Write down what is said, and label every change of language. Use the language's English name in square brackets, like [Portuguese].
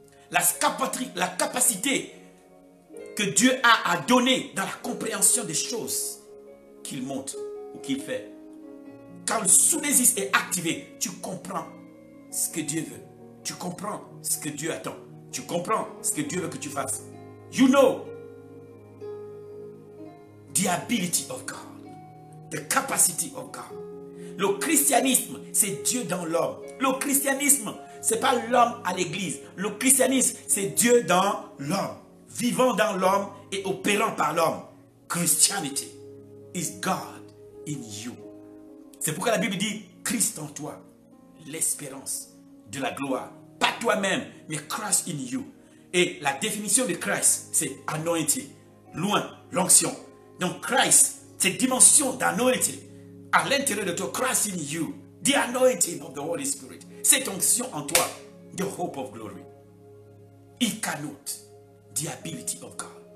[French] La capacité que Dieu a à donner dans la compréhension des choses qu'il montre ou qu'il fait. Quand le Sunesis est activé, tu comprends ce que Dieu veut. Tu comprends ce que Dieu attend. Tu comprends ce que Dieu veut que tu fasses. [English] You know the ability of God, the capacity of God. [French] Le christianisme, c'est Dieu dans l'homme. Le christianisme, ce n'est pas l'homme à l'église. Le christianisme, c'est Dieu dans l'homme, vivant dans l'homme et opérant par l'homme. [English] Christianity is God in you. [French] C'est pourquoi la Bible dit, Christ en toi, l'espérance de la gloire. Pas toi-même, mais [English] Christ in you. [French] Et la définition de Christ, c'est anointing, loin, l'onction. Donc Christ, cette dimension d'anointing, à l'intérieur de toi, [English] Christ in you, the anointing of the Holy Spirit, [French] cette onction en toi, [English] the hope of glory. He cannot, the ability of God.